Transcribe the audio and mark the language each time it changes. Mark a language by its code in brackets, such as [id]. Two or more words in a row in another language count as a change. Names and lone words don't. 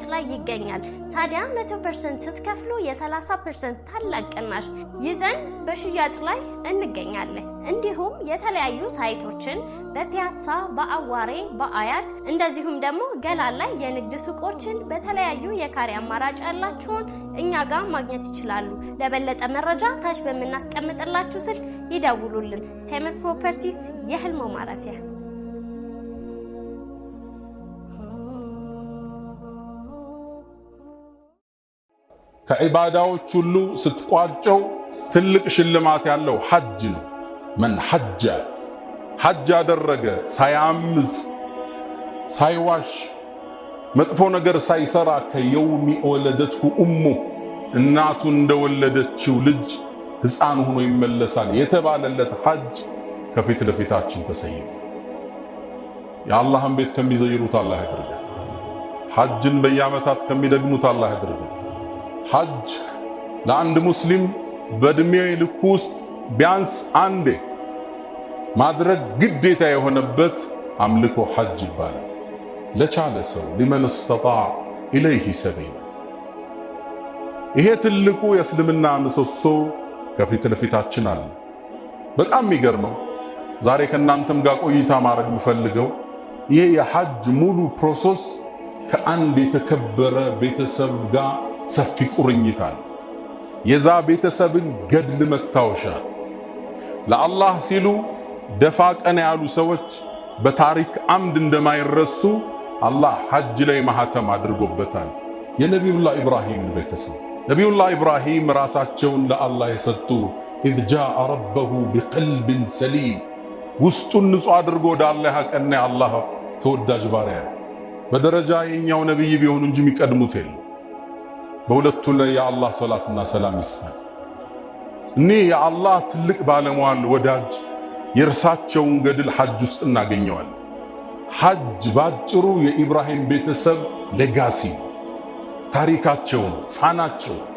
[am] ላይ ይገኛል። ታዲያ 100% ስትከፍሉ የ30% ታላቅ ቅናሽ ይዘን በሽያጭ ላይ እንገኛለን። እንዲሁም የተለያዩ ሳይቶችን በፒያሳ በአዋሬ በአያት እንደዚሁም ደግሞ ገላን ላይ የንግድ ሱቆችን በተለያዩ የካሬ አማራጭ ያላችሁን እኛ ጋር ማግኘት ይችላሉ። ለበለጠ መረጃ ታች በመናስቀምጥላችሁ ስልክ ይደውሉልን። ቴምር ፕሮፐርቲስ የህልሞ ማረፊያ። ከዒባዳዎች ሁሉ ስትቋጨው ትልቅ ሽልማት ያለው ሐጅ ነው። [ar] من حج [am] አደረገ ሳያምጽ ሳይዋሽ መጥፎ ነገር ሳይሰራ [ar] كيوم ولدته أمه [am] እናቱ እንደወለደችው ልጅ ሕፃን ሆኖ ይመለሳል የተባለለት ሐጅ ከፊት ለፊታችን ተሰይሞ የአላህን ቤት ከሚዘይሩት አላህ ያድርገን። ሐጅን በየዓመታት ከሚደግሙት አላህ ያድርገን። ሐጅ ለአንድ ሙስሊም በእድሜ ልክ ውስጥ ቢያንስ አንዴ ማድረግ ግዴታ የሆነበት አምልኮ ሐጅ ይባላል። ለቻለ ሰው [ar] لمن استطاع إليه سبيل። [am] ይሄ ትልቁ የእስልምና ምሰሶ ከፊት ለፊታችን አለ። በጣም የሚገርመው ዛሬ ከናንተም ጋር ቆይታ ማድረግ የምፈልገው ይሄ የሐጅ ሙሉ ፕሮሰስ ከአንድ የተከበረ ቤተሰብ ጋር ሰፊ ቁርኝት አለ። የዛ ቤተሰብን ገድል መታወሻ ለአላህ ሲሉ ደፋ ቀና ያሉ ሰዎች በታሪክ አምድ እንደማይረሱ አላህ ሐጅ ላይ ማህተም አድርጎበታል። የነቢዩላህ ኢብራሂም ቤተሰብ ነቢዩላህ ኢብራሂም ራሳቸውን ለአላህ የሰጡ [ar] إذ جاء ربه بقلب سليم [am] ውስጡን ንጹህ አድርጎ ወደ አላህ ያቀና አላህ ተወዳጅ ባሪያ በደረጃ የኛው ነብይ ቢሆኑ እንጂ የሚቀድሙት የለም። በሁለቱ ላይ የአላህ ሰላትና ሰላም ይስፈን። እኔ የአላህ ትልቅ ባለሟል ወዳጅ የእርሳቸውን ገድል ሐጅ ውስጥ እናገኘዋለን። ሐጅ ባጭሩ የኢብራሂም ቤተሰብ ሌጋሲ ነው፣ ታሪካቸው ነው፣ ፋናቸው።